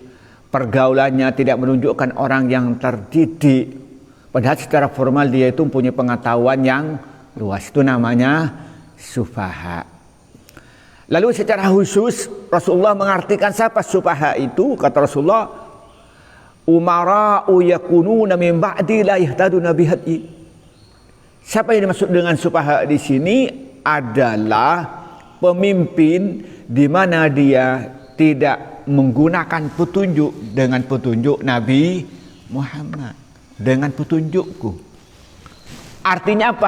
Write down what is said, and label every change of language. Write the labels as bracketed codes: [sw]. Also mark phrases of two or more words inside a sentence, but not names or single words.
[id] Pergaulannya tidak menunjukkan orang yang terdidik. Padahal secara formal dia itu punya pengetahuan yang luas. Itu namanya sufaha. Lalu secara khusus Rasulullah mengartikan siapa sufaha itu? Kata Rasulullah, [ar] umara'u yakununa min ba'di la yahtaduna bihadyi. [id] Siapa yang dimaksud dengan sufaha di sini adalah pemimpin di mana dia tidak menggunakan petunjuk dengan petunjuk Nabi Muhammad, dengan petunjukku. Artinya apa?